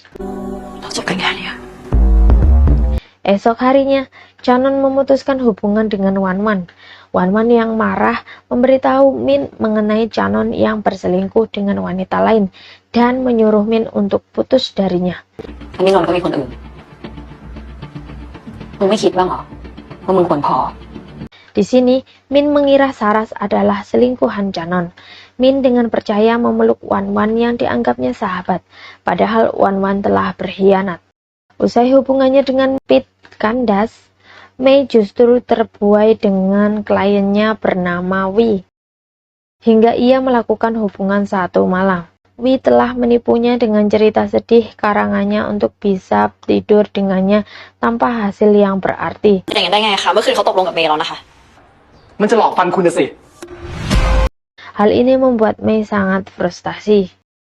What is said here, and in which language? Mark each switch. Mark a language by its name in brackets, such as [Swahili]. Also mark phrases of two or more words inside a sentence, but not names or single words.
[Thai] เราจบกันแค่เนี้ย [Indonesian] Esok harinya, Canon memutuskan hubungan dengan Wan-Wan. Wan-Wan yang marah memberitahu Min mengenai Canon yang berselingkuh dengan wanita lain dan menyuruh Min untuk putus darinya. [Thai] อันนี้นนท์ก็มีคนอื่นมึงไม่คิดบ้างเหรอว่ามึงควรพอ [Indonesian] Di sini, Min mengira Saras adalah selingkuhan Canon. Min dengan percaya memeluk Wan-Wan yang dianggapnya sahabat, padahal Wan-Wan telah berkhianat. Usai hubungannya dengan Pete kandas, Mei justru terbuai dengan kliennya bernama Wi. Hingga ia melakukan hubungan satu malam. Wi telah menipunya dengan cerita sedih karangannya untuk bisa tidur dengannya tanpa hasil yang berarti. [Thai] อย่างนั้นได้ไงคะเมื่อคืนเขาตกลงกับเมย์แล้วนะคะ มันจะหลอกฟันคุณน่ะสิ [Indonesian] Hal ini membuat Mei sangat frustasi.